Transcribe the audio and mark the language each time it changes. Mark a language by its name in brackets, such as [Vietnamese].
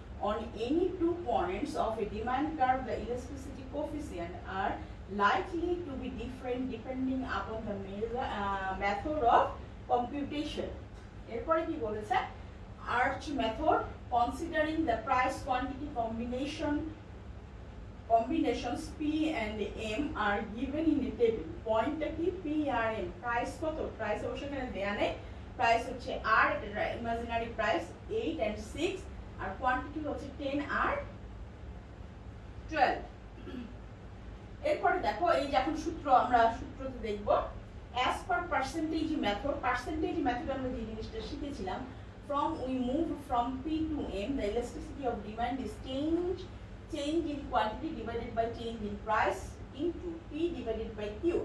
[English] On any 2 points of a demand curve, the elasticity coefficient are likely to be different depending upon the method of computation. [Bangla] এরপরে কি বলেছে, [English] arch method considering the price quantity combinations P and M are given in a table. [Bangla] পয়েন্টটা কি, P আর M, price কত, price অবশ্য এখানে দেয়া নেই, প্রাইস হচ্ছে R, এটা imaginary price 8 and 6, আর quantity হচ্ছে 10 আর 12। এরপরে দেখো এই যে এখন সূত্র, আমরা সূত্রতে দেখব [English] as per percentage method [Bangla] আমরা যে জিনিসটা শিখেছিলাম, [English] we move from P to M, the elasticity of demand is change in quantity divided by change in price into P divided by Q.